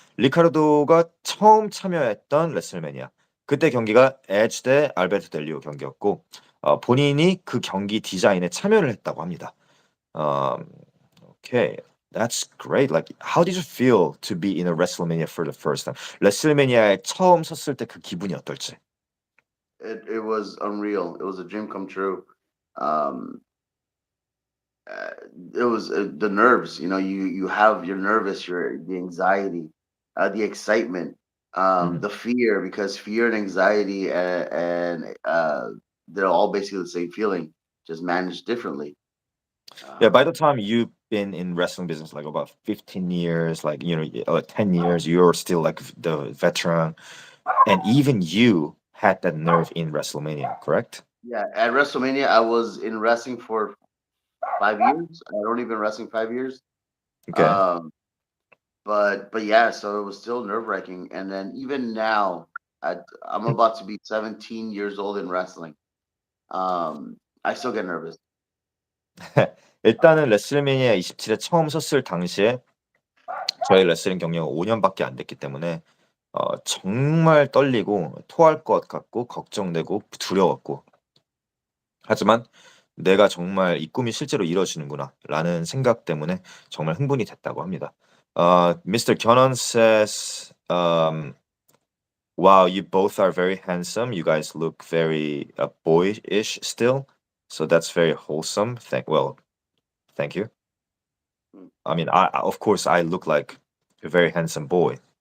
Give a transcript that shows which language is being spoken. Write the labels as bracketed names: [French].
[Korean] 리카르도가 처음 참여했던 레슬매니아. 그때 경기가 에지 대 알베르토 델리오 경기였고 본인이 그 경기 디자인에 참여를 했다고 합니다. [English] Um, okay. That's great. Like, how did you feel to be in a WrestleMania for the first time? [Korean] 레슬매니아에 처음 섰을 때 그 기분이 어떨지. [English] It was unreal. It was a dream come true. Um, uh, it was the nerves. You know, you have your nervous, your the anxiety, the excitement, Mhm. the fear, because fear and anxiety and they're all basically the same feeling, just managed differently. Yeah, by the Um, time you've been in wrestling business like about 15 years, like 10 years, you're still like the veteran, and even you had that nerve in WrestleMania, correct? yeah, at WrestleMania, I was in wrestling for 5 years. I'd only been wrestling 5 years. Okay. Um, but yeah, so it was still nerve wracking. And then even now, I'm about to be 17 years old in wrestling. I still get nervous. [Korean] 일단은 레슬매니아 27에 처음 섰을 당시에 저희 레슬링 경력은 5년밖에 안 됐기 때문에 정말 떨리고 토할 것 같고 걱정되고 두려웠고 하지만 '내가 정말 이 꿈이 실제로 이루어지는구나.'라는 생각 때문에 정말 흥분이 됐다고 합니다. [English] Mr. Kyonon says, "Wow, you both are very handsome. You guys look very boyish still, so that's very wholesome. Thank you. Mm. I mean, of course I look like a very handsome boy.